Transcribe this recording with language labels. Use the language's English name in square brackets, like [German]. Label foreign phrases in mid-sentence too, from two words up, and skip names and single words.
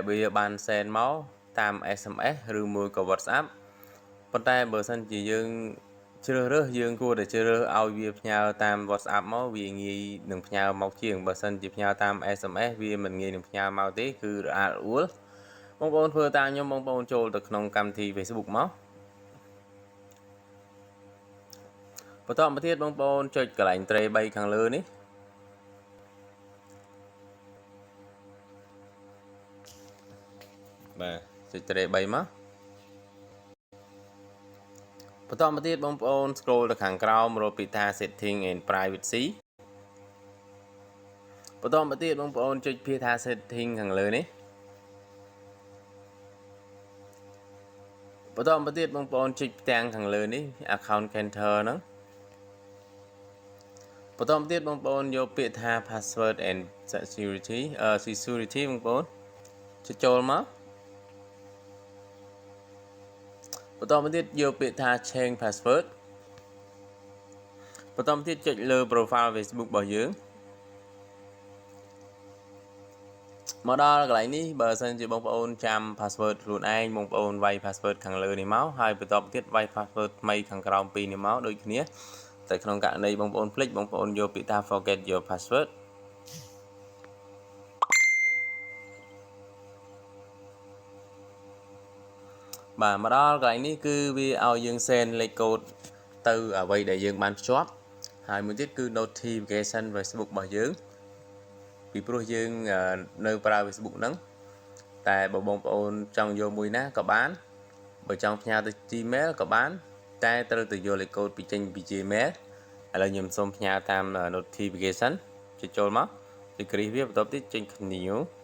[Khmer] វាបាន send មកតាម SMS ឬមួយក៏ WhatsApp ប៉ុន្តែបើសិនជាយើងជ្រើសរើសយើងគួរតែជ្រើសរើសឲ្យវាផ្ញើតាម WhatsApp មកវាងាយនឹងផ្ញើមកជាងបើសិនជាផ្ញើតាម SMS វាមិនងាយនឹងផ្ញើមកទេគឺរអាក់រអួលបងប្អូនធ្វើតាមខ្ញុំបងប្អូនចូលទៅក្នុងកម្មវិធី Facebook មកបន្តមកទៀតបងប្អូនចុចកន្លែងត្រេ3ខាងលើនេះ បាទចុចត្រេ3មកបន្តមកទៀតបងប្អូន scroll ទៅខាងក្រោមរកពីថា [English] setting and privacy [Khmer] បន្តមកទៀតបងប្អូនចុចពីថា setting ខាងលើនេះ បន្តមកទៀតបងប្អូនចុចផ្ទាំងខាងលើនេះ [English] account center [Khmer] ហ្នឹងបន្តមកទៀតបងប្អូនយកពាក្យថា [English] password and security [Khmer] បងប្អូនចុចចូលមកបន្តមកទៀតយកពាក្យថា [English] change password [Khmer] បន្តមកទៀតចុចលើ profile Facebook របស់យើង មកដល់កន្លែងនេះបើសិនជាបងប្អូនចាំ password ខ្លួនឯងបងប្អូនវាយ password ខាងលើនេះមកហើយបន្តមកទៀតវាយ password ថ្មីខាងក្រោមពីរនេះមកដូចគ្នាតែក្នុងករណីបងប្អូនភ្លេចបងប្អូនយកពាក្យថា [English] forget your password [Khmer] បាទមកដល់កន្លែងនេះគឺវាឲ្យយើង send លេខកូដទៅអ្វីដែលយើងបានភ្ជាប់ហើយ មួយទៀតគឺ notification Facebook របស់យើងពីព្រោះយើងនៅប្រើ Facebook ហ្នឹងតែបើបងប្អូនចង់យកមួយណាក៏បានបើចង់ផ្ញើទៅ Gmail ក៏បានតែត្រូវទៅយកលេខកូដពីចេញពី Gmail ឥឡូវខ្ញុំសូមផ្ញើតាម notification ចុចចូលមកចុចគ្រីសវាបន្ទាប់ទៀតចេញ continue